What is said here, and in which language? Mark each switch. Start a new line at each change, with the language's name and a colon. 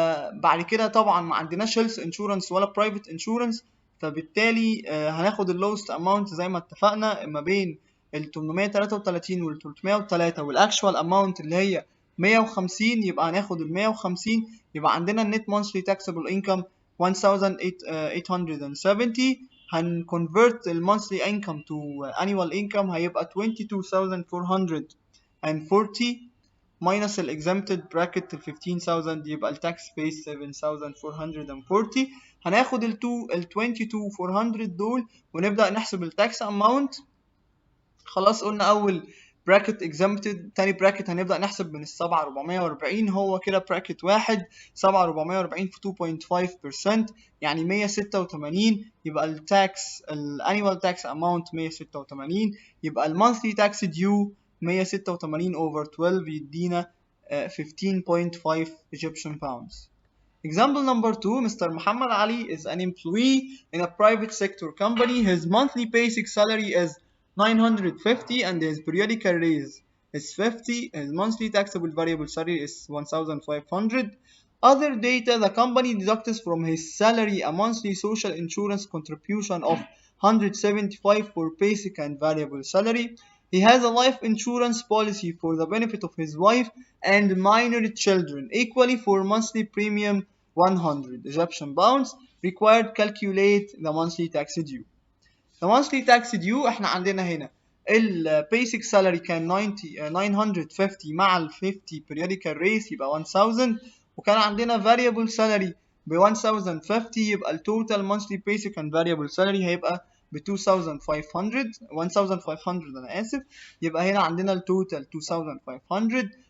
Arabic: بعد كده طبعا ما عندناش
English: health insurance
Arabic: ولا
English: private insurance،
Arabic: فبالتالي هناخد اللوست اماونت زي ما اتفقنا ما بين ال 833 وال 303 والاكشوال اماونت اللي هي 150، يبقى هناخد ال 150، يبقى عندنا النت
English: monthly taxable income
Arabic: 1870. هنconvert ال
English: monthly income to annual income
Arabic: هيبقى 22,440 minus ال
English: exempted bracket
Arabic: ال 15,000، يبقى ال
English: tax base
Arabic: 7,440. هناخد ال 22,400 دول ونبدأ نحسب ال
English: tax amount.
Arabic: خلاص قلنا أول bracket exempted، تاني bracket هنبدأ نحسب من ال 7,440، هو كده bracket واحد 7,440 في 2.5% يعني 186، يبقى ال tax ال
English: annual tax amount
Arabic: 186، يبقى ال
English: monthly tax due
Arabic: 186
English: over 12
Arabic: يدينا 15.5
English: Egyptian pounds. Example number 2. Mr. Muhammad Ali is an employee in a private sector company. His monthly basic salary is 950 and his periodic raise is 50. His monthly taxable variable salary is 1,500. Other data: the company deducts from his salary a monthly social insurance contribution of 175 for basic and variable salary. He has a life insurance policy for the benefit of his wife and minor children equally for monthly premium 100 Egyptian pounds. Required: calculate the monthly tax due. The monthly tax due
Arabic: احنا عندنا هنا ال
English: basic salary
Arabic: كان 950 مع ال 50
English: periodical raise
Arabic: يبقى 1000، وكان عندنا
English: variable salary
Arabic: ب 1050، يبقى ال
English: total monthly basic and variable salary
Arabic: هيبقى ب 1500 أنا آسف، يبقى هنا عندنا ال total 2500.